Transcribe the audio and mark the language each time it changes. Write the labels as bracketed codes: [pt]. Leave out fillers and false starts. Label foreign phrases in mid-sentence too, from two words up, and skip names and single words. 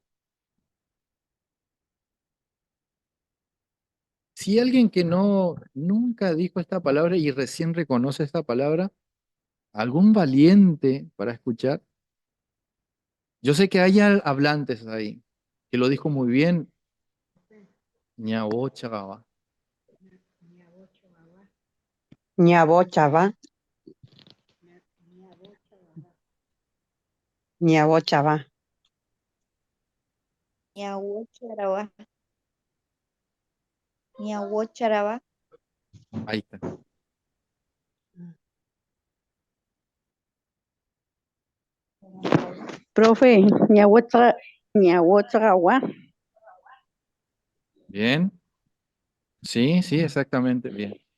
[es] Si alguien que no nunca dijo esta palabra y recién reconoce esta palabra, algún valiente para escuchar. Yo sé que hay hablantes ahí, que lo dijo muy bien, ñabo chagaba. Ñabochaba. Ñabochaba. Ñahuacharaba, Ñahuacharaba, Ahí está. Profe, Ñahuachagua. Bien. Sí, sí, exactamente. Bien.